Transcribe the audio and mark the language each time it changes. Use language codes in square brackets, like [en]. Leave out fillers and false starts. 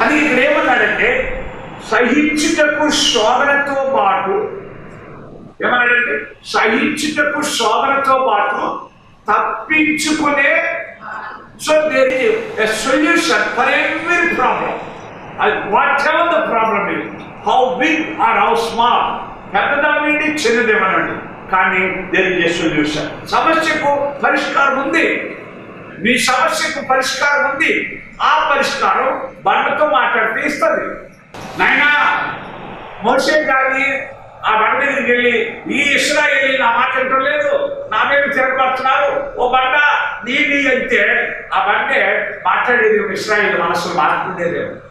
[te] అది ఇక్కడ ఏమన్నాడంటే, సహించుటకు శోధనతో పాటు ఏమన్నాడంటే, సహించుటకు శోధనతో పాటు తప్పించుకునే. [en] So there is a solution for every problem. whatever the problem is, how big or how small, [te] పెద్దదానండి చిన్నదేమనండి, కానీ [en] There is a solution. [te] సమస్యకు పరిష్కారం ఉంది. మీ సమస్యకు పరిష్కారం ఉంది. ఆ పరిష్కారం బండతో మాట్లాడితే ఇస్తుంది. నాయనా మోషే కానీ ఆ బండ దగ్గరికి వెళ్ళి ఈ ఇశ్రాయేలీ నా మాట వింటం లేదు, నా మీద తిరగబడుతున్నారు, ఓ బండ నీ అంటే ఆ బండే మాట్లాడేది ఇశ్రాయేలు మనసులో మాట్లాడేది.